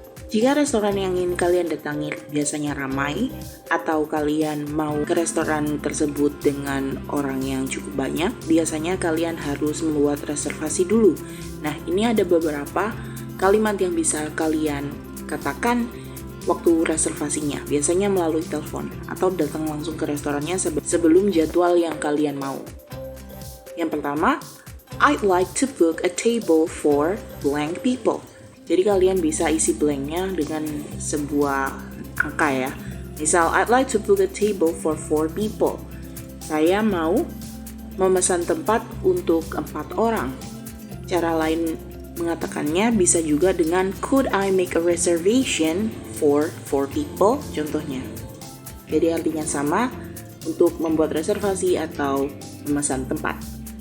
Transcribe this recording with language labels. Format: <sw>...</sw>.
<id>Jika restoran yang ingin kalian datangi biasanya ramai, atau kalian mau ke restoran tersebut dengan orang yang cukup banyak, biasanya kalian harus membuat reservasi dulu. Nah, ini ada beberapa kalimat yang bisa kalian katakan waktu reservasinya, biasanya melalui telepon atau datang langsung ke restorannya sebelum jadwal yang kalian mau. Yang pertama,</id> <en>I'd like to book a table for blank people.</en> <id>Jadi kalian bisa isi blanknya dengan sebuah angka ya. Misal,</id> <en>I'd like to book a table for 4 people.</en> <id>Saya mau memesan tempat untuk 4 orang. Cara lain mengatakannya bisa juga dengan</id> <en>could I make a reservation for 4 people,</en> <id>contohnya. Jadi artinya sama untuk membuat reservasi atau memesan tempat.</id>